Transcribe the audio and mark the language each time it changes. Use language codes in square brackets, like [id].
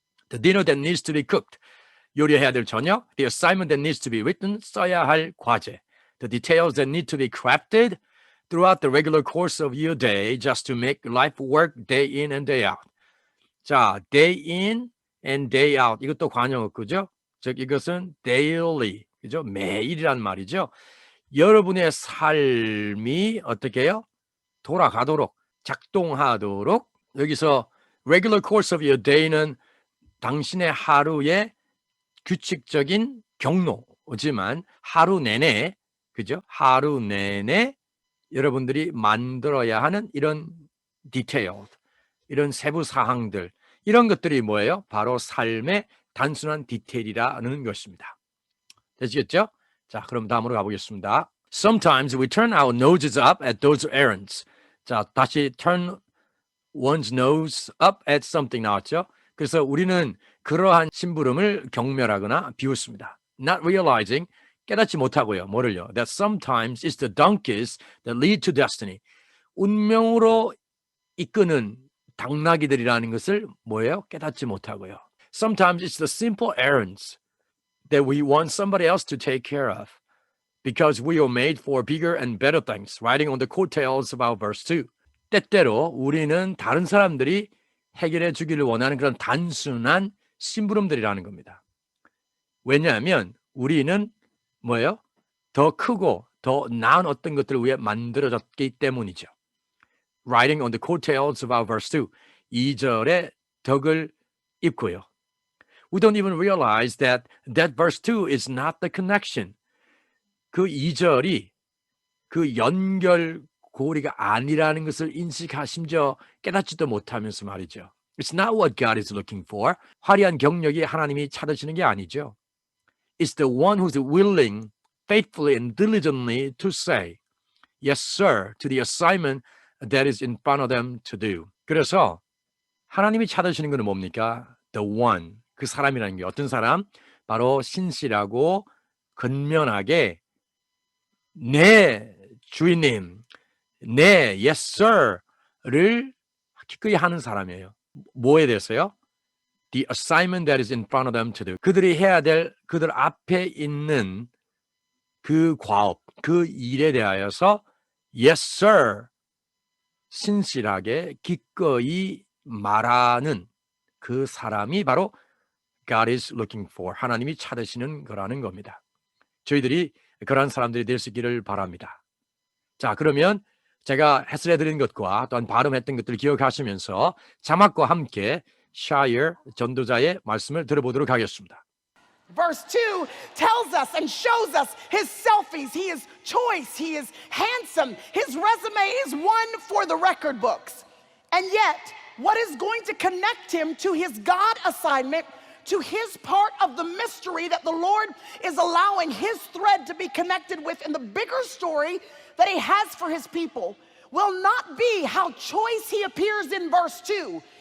[en] The dinner that needs to be cooked. [ko] 요리해야 될 저녁. [en] The assignment that needs to be written. [ko] 써야 할 과제. [en] The details that need to be crafted throughout the regular course of your day just to make life work day in and day out. [ko] 자, [en] day in and day out. [ko] 이것도 관용어구죠. 즉 이것은 daily, 그죠? 매일이란 말이죠. 여러분의 삶이 어떻게 해요? 돌아가도록, 작동하도록. 여기서 regular course of your day는 당신의 하루의 규칙적인 경로지만 하루 내내, 그죠? 하루 내내 여러분들이 만들어야 하는 이런 디테일, 이런 세부 사항들, 이런 것들이 뭐예요? 바로 삶의 단순한 디테일이라는 것입니다. 되시겠죠? 자, 그럼 다음으로 가보겠습니다. [en] Sometimes we turn our noses up at those errands. [ko] 자, 다시 [en] turn one's nose up at something [ko] 나왔죠? 그래서 우리는 그러한 심부름을 경멸하거나 비웃습니다. [en] Not realizing, 깨닫지 못하고요. [ko] 뭐를요? [en] That sometimes it's the donkeys that lead to destiny. [ko] 운명으로 이끄는 당나귀들이라는 것을 뭐예요? 깨닫지 못하고요. [en] Sometimes it's the simple errands that we want somebody else to take care of because we are made for bigger and better things, riding on the coattails of our verse 2. [ko] 때때로 우리는 다른 사람들이 해결해 주기를 원하는 그런 단순한 심부름들이라는 겁니다. 왜냐하면 우리는 뭐예요? 더 크고 더 나은 어떤 것들을 위해 만들어졌기 때문이죠. [en] Riding on the coattails of our verse 2. [ko] 2절의 덕을 입고요. [en] We don't even realize that verse 2 is not the connection. [ko] 그 2절이 그 연결고리가 아니라는 것을 심지어 깨닫지도 못하면서 말이죠. [en] It's not what God is looking for. [ko] 화려한 경력이 하나님이 찾으시는 게 아니죠. [en] It's the one who's willing, faithfully and diligently to say, yes, sir, to the assignment that is in front of them to do. [ko] 그래서 하나님이 찾으시는 것은 뭡니까? [en] The one, [ko] 그 사람이라는 게 어떤 사람? 바로 신실하고 근면하게 네, 주인님, 네, [en] yes, sir [ko] 를 기꺼이 하는 사람이에요. 뭐에 대해서요? [en] The assignment that is in front of them to do. [ko] 그들이 해야 될 그들 앞에 있는 그 과업, 그 일에 대하여서 yes, sir, 신실하게 기꺼이 말하는 그 사람이 바로 [en] God is looking for, [ko] 하나님이 찾으시는 거라는 겁니다. 저희들이 그런 사람들이 될 수 있기를 바랍니다. 자, 그러면 제가 해설해드린 것과 또한 발음했던 것들을 기억하시면서 자막과 함께 샤이어 전도자의 말씀을 들어보도록 하겠습니다. [en] Verse 2 tells us and shows us his selfies. He is choice. He is handsome. His resume is one for the record books. And yet, what is going to connect him to his God assignment, to his part of the mystery that the Lord is allowing his thread to be connected with in the bigger story that he has for his people, will not be how choice he appears in verse 2.